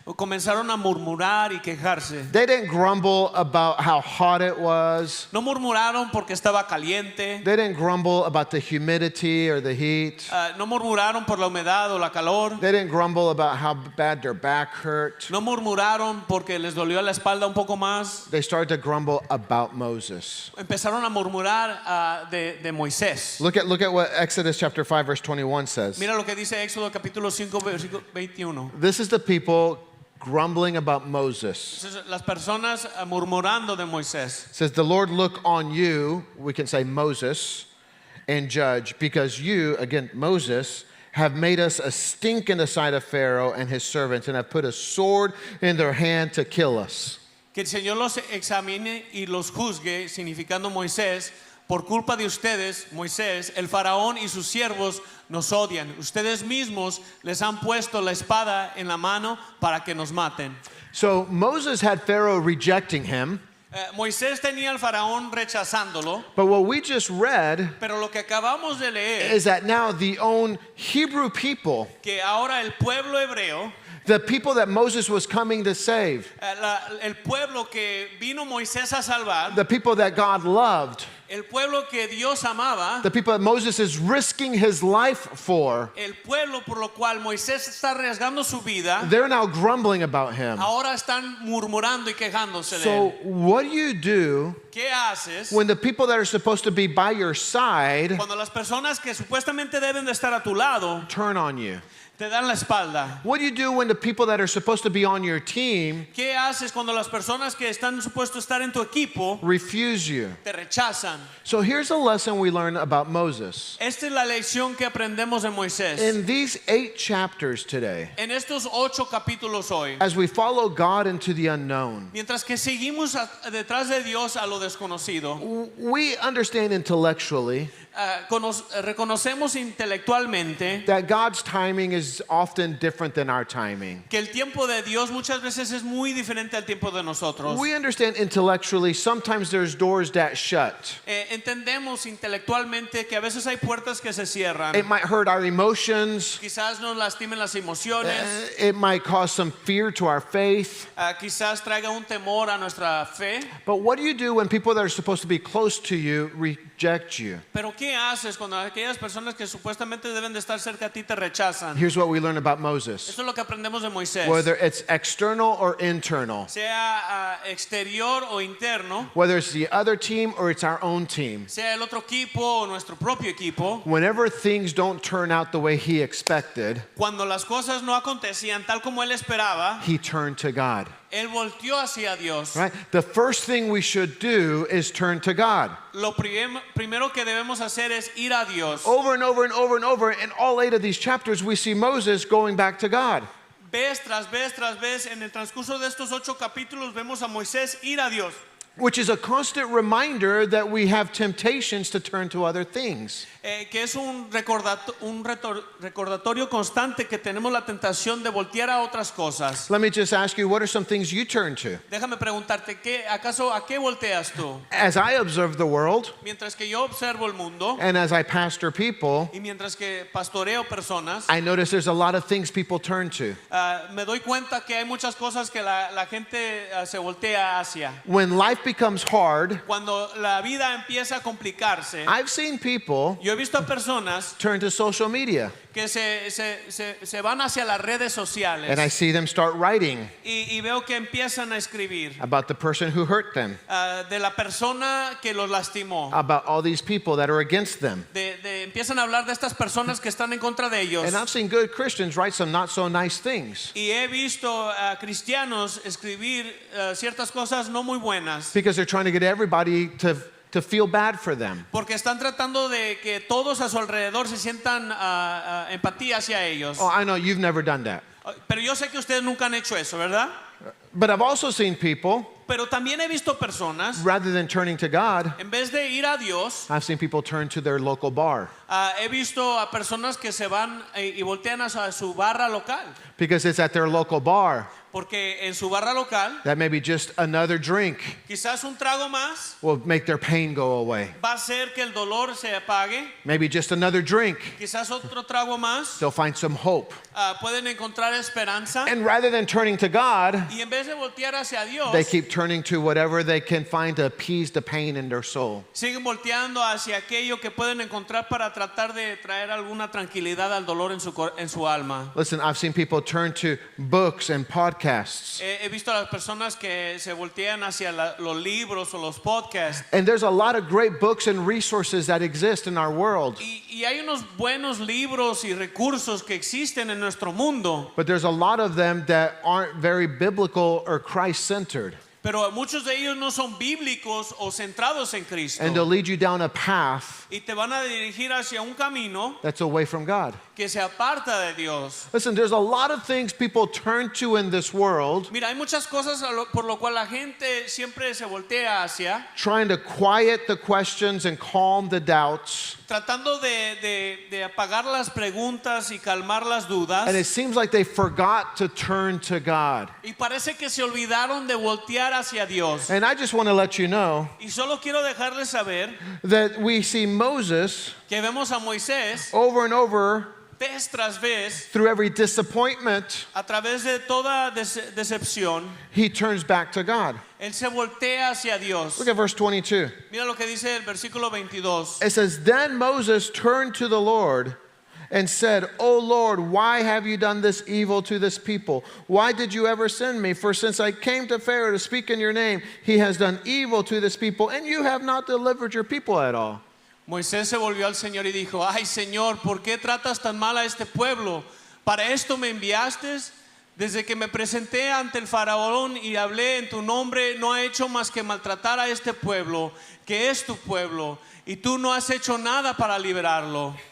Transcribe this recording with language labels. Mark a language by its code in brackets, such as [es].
[es] comenzaron a murmurar y quejarse. [en] They didn't grumble about how hot it was. [es] No murmuraron porque estaba caliente. [en] They didn't grumble about the humidity or the heat. [es] No murmuraron por la humedad o la calor. [en] They didn't grumble about how bad their back hurt. [es] No murmuraron porque les dolió la espalda un poco más. [en] They started to grumble about Moses. [es] Empezaron a murmurar de Moisés. [en] Look at what Exodus chapter 5 verse 21 says. [es] Mira lo que dice Éxodo capítulo 5 versículo 21. [en] This is the people grumbling about Moses. [es] Entonces, las personas murmurando de Moisés. [en] It says, the Lord look on you, we can say Moses, and judge, because you, again, Moses, have made us a stink in the sight of Pharaoh and his servants, and have put a sword in their hand to kill us. [es] Que el Señor los examine y los juzgue, significando Moisés, por culpa de ustedes, Moisés, el faraón y sus siervos nos odian. Ustedes mismos les han puesto la espada en la mano para que nos maten. [en] So Moses had Pharaoh rejecting him, [es] Moisés tenía al faraón rechazándolo, [en] but what we just read [es] pero lo que acabamos de leer, [en] is that now the own Hebrew people, [es] que ahora el pueblo hebreo, [en] the people that Moses was coming to save, [es] el pueblo que vino Moisés a salvar, [en] the people that God loved, [es] el pueblo que Dios amaba, [en] the people that Moses is risking his life for, [es] el pueblo por lo cual Moisés está arriesgando su vida, [en] they're now grumbling about him. [es] ahora están murmurando y quejándose de [en] So [es] él. [en] what do you do [es] ¿Qué haces [en] when the people that are supposed to be by your side [es] cuando las personas que supuestamente deben de estar a tu lado [en] turn on you? [es] te dan la espalda? [en] What do you do when the people that are supposed to be on your team [es] ¿Qué haces cuando las personas que están supuestos a estar en tu equipo [en] refuse you? [es] te rechazan? [en] So here's a lesson we learn about Moses. [es] Esta es la lección que aprendemos de Moisés. [en] In these 8 chapters today, [es] En estos 8 capítulos hoy, [en] as we follow God into the unknown, [es] mientras que seguimos detrás de Dios a lo desconocido, [en] we understand intellectually [es] reconocemos intelectualmente [en] that God's timing is often different than our timing. [es] que el tiempo de Dios muchas veces es muy diferente al tiempo de nosotros. [en] We understand intellectually sometimes there's doors that shut. [es] Entendemos intelectualmente que a veces hay puertas que se cierran. [en] It might hurt our emotions. [es] Quizás nos lastimen las emociones, [en] It might cause some fear to our faith. [es] quizás traiga un temor a nuestra fe. [en] But what do you do when people that are supposed to be close to you reject you? [es] Pero ¿qué haces cuando aquellas personas que supuestamente deben de estar cerca a ti te rechazan? [en] Here's what we learn about Moses. [es] Eso es lo que aprendemos de Moisés. [en] Whether it's external or internal, [es] Sea exterior o interno, [en] whether it's the other team or it's our own team, [es] sea el otro equipo o nuestro propio equipo, [en] whenever things don't turn out the way he expected, [es] cuando las cosas no acontecían tal como él esperaba, [en] he turned to God. [es] él volteó hacia Dios. [en] Right? The first thing we should do is turn to God. [es] Lo primero que debemos hacer es ir a Dios. [en] Over and over and over and over, in all 8 of these chapters, we see Moses going back to God. [es] Vez tras vez tras vez, en el transcurso de estos 8 capítulos vemos a Moisés ir a Dios. [en] Which is a constant reminder that we have temptations to turn to other things. [es] Que es un recordatorio constante que tenemos la tentación de voltear a otras cosas. [en] Let me just ask you, what are some things you turn to? [es] Déjame preguntarte, ¿acaso a qué volteas tú? [en] As I observe the world, [es] Mientras que yo observo el mundo [en] and as I pastor people, [es] y mientras que pastoreo personas, [en] I notice there's a lot of things people turn to. [es] me doy cuenta que hay muchas cosas que la gente se voltea hacia. [en] When life becomes hard, [es] Cuando la vida empieza a complicarse, [en] I've seen people [es] yo he visto a personas [en] turn to social media. [es] que se van hacia las redes sociales [en] and I see them start writing [es] y veo que empiezan a escribir [en] about the person who hurt them, [es] de la persona que los lastimó. [en] about all these people that are against them. [es] Empiezan a hablar de estas personas que están en contra de ellos. [en] And I've seen good Christians write some not so nice things [es] Y he visto a cristianos escribir ciertas cosas no muy buenas [en] because they're trying to get everybody to feel bad for them. [es] porque están tratando de que todos a su alrededor se sientan empatía hacia ellos. [en] Oh, I know you've never done that. [es] Pero yo sé que ustedes nunca han hecho eso, ¿verdad? [en] But I've also seen people, [es] Pero también he visto personas, [en] rather than turning to God, [es] en vez de ir a Dios, [en] I've seen people turn to their local bar [es] he visto a personas que se van y voltean a su barra local. [en] because it's at their local bar [es] Porque en su barra local, [en] that maybe just another drink [es] quizás un trago más [en] will make their pain go away. [es] va a hacer que el dolor se apague. [en] Maybe just another drink, [es] Quizás otro trago más [en] they'll find some hope. [es] pueden encontrar esperanza. [en] And rather than turning to God, [es] Y en vez de voltear hacia Dios, [en] they keep turning to whatever they can find to appease the pain in their soul. [es] siguen volteando hacia aquello que pueden encontrar para tratar de traer alguna tranquilidad al dolor en su alma. [en] Listen, I've seen people turn to books and podcasts. [es] He visto a las personas que se voltean hacia los libros o los podcasts. [en] And there's a lot of great books and resources that exist in our world. [es] Y hay unos buenos libros y recursos que existen en nuestro mundo. [en] But there's a lot of them that aren't very biblical or Christ-centered. [es] Pero muchos de ellos no son bíblicos o centrados en Cristo. [en] And they'll lead you down a path [es] Y te van a dirigir hacia un camino [en] that's away from God. [es] que se aparta de Dios. [en] Listen, there's a lot of things people turn to in this world [es] Mira, hay muchas cosas por lo cual la gente siempre se voltea hacia, [en] trying to quiet the questions and calm the doubts. [es] tratando de apagar las preguntas y calmar las dudas. [en] And it seems like they forgot to turn to God. [es] Y parece que se olvidaron de voltear hacia Dios. [en] And I just want to let you know [es] Y solo quiero dejarles saber [en] that we see Moses [es] que vemos a Moisés [en] over and over [es] vez tras vez, [en] through every disappointment, [es] a través de toda decepción, [en] he turns back to God. [es] él se voltea hacia Dios. [en] Look at verse 22. [es] Mira lo que dice el versículo 22. [en] It says, Then Moses turned to the Lord and said, O Lord, why have you done this evil to this people? Why did you ever send me? For since I came to Pharaoh to speak in your name, he has done evil to this people, and you have not delivered your people at all. [es] Moisés se volvió al Señor y dijo, ay Señor, ¿por qué tratas tan mal a este pueblo? ¿Para esto me enviaste? Desde que me presenté ante el faraón y hablé en tu nombre, no ha hecho más que maltratar a este pueblo, que es tu pueblo, y tú no has hecho nada para liberarlo.